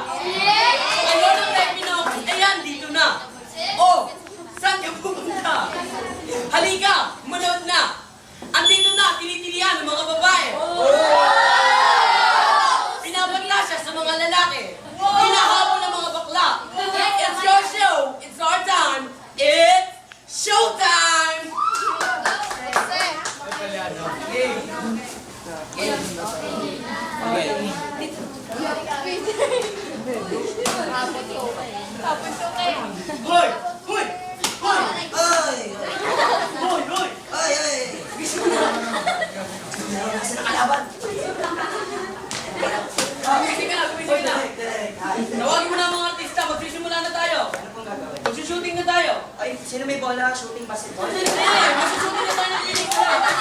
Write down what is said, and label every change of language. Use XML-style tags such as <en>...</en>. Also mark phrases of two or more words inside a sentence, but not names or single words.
<tl>Ang lolo tayo Pinok, ayan, dito na. Oh, saan ka pupunta? Halika, manood na. Andito na, tinitilihan ng mga babae. Pinapagla siya sa mga lalaki. Hinahabol ng mga bakla.</tl> <en>It's your show, it's our time, it's showtime!</en> <tl>Hoy! Hoy! Hoy! Ay! Hoy! Hoy! Ay! Ay! Nasa nakalaban. Gumising ka na, gumising na. Tawagin mo na ang mga artista, magsisimula na tayo. Ano pong gagawin? Magsushooting na tayo. Ay, sino may bola?</tl> <en>Shooting basketball?</en> <tl>Hindi, magsushooting na tayo ng pelikula.</tl>